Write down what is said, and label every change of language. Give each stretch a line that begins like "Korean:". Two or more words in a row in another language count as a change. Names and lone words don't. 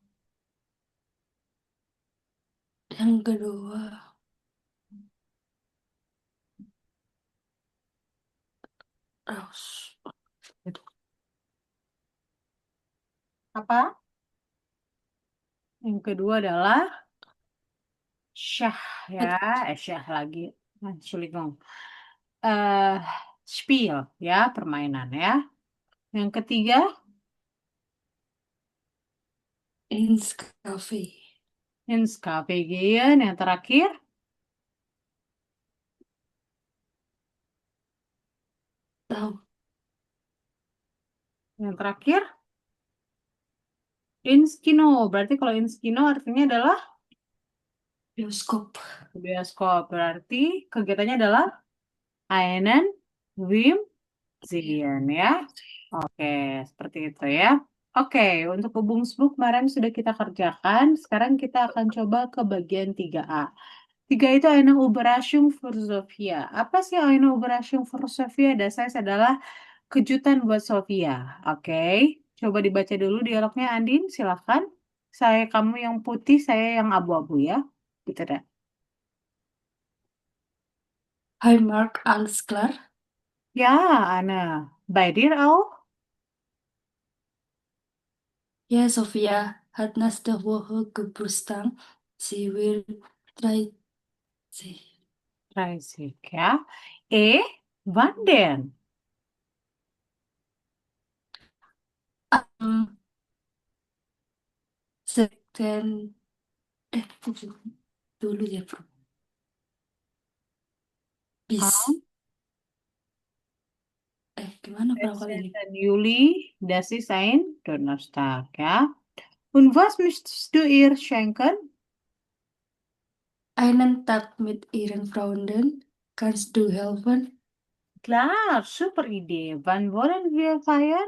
Indonesian: Yang kedua Raus. apa? Yang kedua adalah syah ya, syah lagi. Entschuldigung. Eh, spiel ya, permainan ya. Yang ketiga,
German: Ins Cafe. ins Cafe gehen.
Indonesian: Yang terakhir, Tahu. yang terakhir,
German: ins Kino.
Indonesian: Berarti kalau
German: ins Kino
Indonesian: artinya adalah Bioskop. bioskop. Berarti kegiatannya adalah
German: einen Film sehen
Indonesian: ya. Oke, seperti itu ya. Oke, untuk hubungsbuk kemarin sudah kita kerjakan. Sekarang kita akan coba ke bagian 3A.
German: 3 itu eine Überraschung für Sophia.
Indonesian: Apa sih
German: eine Überraschung für Sophia?
Indonesian: Das adalah kejutan buat Sofia. Oke, coba dibaca dulu dialognya Andin, silakan. Saya kamu yang putih, saya yang abu-abu ya. Gitu deh.
German: Hai Mark, alles klar? Ja, Anne. Bei dir auch? Ja, Sophia hat nächste Woche Geburtstag. Sie will 30. 30, ja. Wann denn? Am 2.
Indonesian: Dulu ya, Bro. Bis,
German: Am
Indonesian: gimana berapa kali ini?
German: 16. Juli, das ist ein Donnerstag, ja. Und was möchtest du ihr schenken? Einen Tag mit ihren Freunden. Kannst du helfen? Klar, super Idee. Wann wollen wir feiern?